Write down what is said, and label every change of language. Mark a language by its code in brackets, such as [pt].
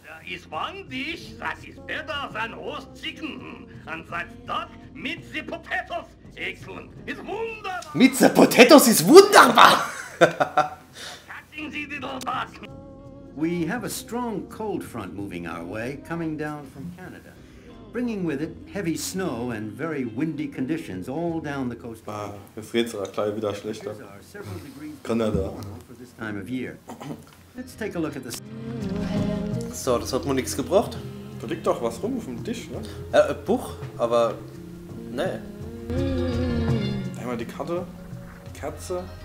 [en] Is one dish that is better than roast chicken, and that's duck with the potatoes. Excellent. It's wunderbar. [de] Mit [en] the Potatoes [de] ist wunderbar! [en] Catching the little duck. We have a strong cold front moving our way, coming down from Canada, bringing with it heavy snow and very windy conditions all down the coast. [de] Ah, jetzt geht's aber gleich wieder schlechter. [en] Temperatures are several degrees [de] Kanada. [en] below normal for this time of year. Let's take a look at the [de] So, das hat mir nichts gebracht. Da liegt doch was rum auf dem Tisch, ne? Ein Buch, aber. Ne. Einmal die Karte, die Kerze.